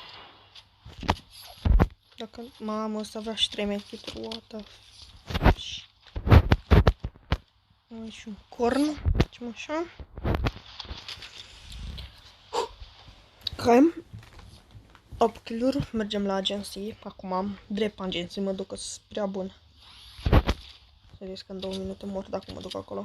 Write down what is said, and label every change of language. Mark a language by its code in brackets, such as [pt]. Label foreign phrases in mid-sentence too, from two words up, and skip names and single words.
[ro] Dacă... Mamă, ăsta avea și 3 metri. [en] What the shit. [ro] Mai și un corn. Facem așa. Ok. 8 kill-uri. Mergem la agency. Acum, drept agency, mă duc, că-s prea bun. Serios că în 2 minute mor dacă mă duc acolo.